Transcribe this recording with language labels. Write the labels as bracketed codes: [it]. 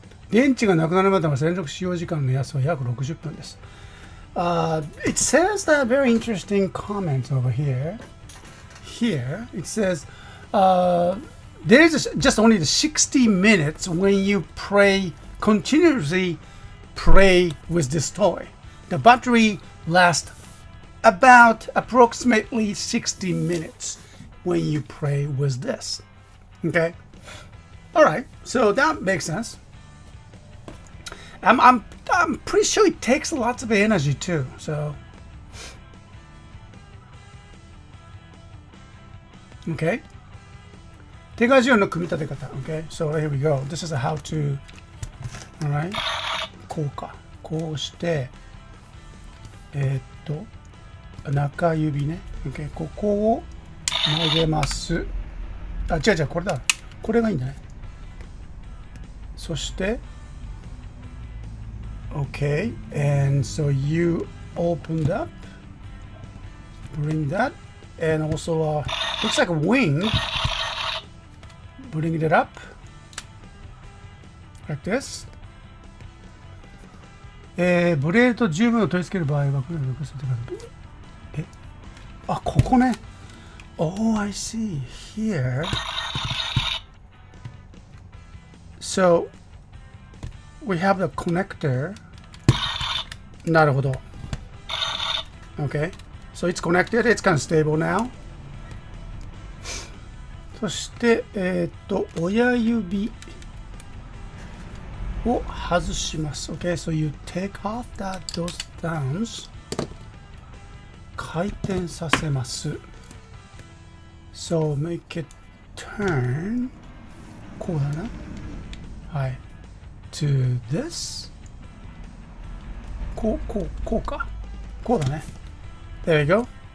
[ja] 電池がなくなるまでの連続使用時間の目安は約60分です。 [en] It says that very interesting comment over here. Here, it says there is just only the 60 minutes when you continuously play with this toy. The battery lasts about approximately 60 minutes when you play with this. Okay? Alright, so that makes sense. I'm pretty sure it takes lots of energy too, so okay. [ja] 手賀順の組み立て方 [en] Okay, so here we go. This is a how to. Alright. [ja] こうか。こうして中指ね OK ここを曲げます。あ、違うこれだ。これがいいんだね。そして [en] Okay, and so you opened up, bring that, and also looks like a wing. Bring it up like this. [ja] ブレードと十分を取り付ける場合はこれを残してください。あ、ここね。 [en] Oh, I see. Here. So we have the connector. [ja] なるほど。 [en] Okay. So it's connected. It's kind of stable now. [ja] そして、親指を外します。 [en] Okay. So you take off those thumbs. [ja] 回転させます。 [en] So make it turn. [ja] こうだな。はい。 [en] To this. [ja] こうか。こうだね。 [en] There you go.